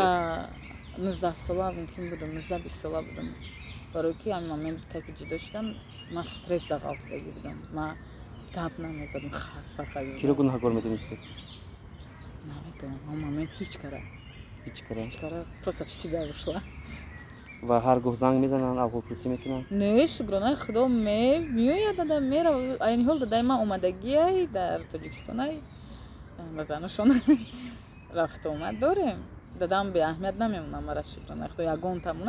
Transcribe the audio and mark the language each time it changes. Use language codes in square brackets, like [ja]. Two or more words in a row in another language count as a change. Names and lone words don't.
[tg] 19 сола мумкин будам, 19-20 сола будам. Барои ки ҳамин момент ки ҷудо шудам, ман стресс дар ғафлатдагӣ будам. Ман гап намезадам, фақат. Киро гунаҳгор медонистед? Наметавонам, ҳамин момент ҳеҷ кара [ru] просто в себя ушла. [tg] Ва ҳар гоҳ занг мезананд, аҳволпурсӣ мекунанд? Не, шукронаи Худо меояд дада мерав. Айни ҳол дадаи ман омадагиай дар Тоҷикистонай ва занашон рафту омад дорем. Дадам беаҳамият намемонам, мара шукронаи Худо ягон тамонад.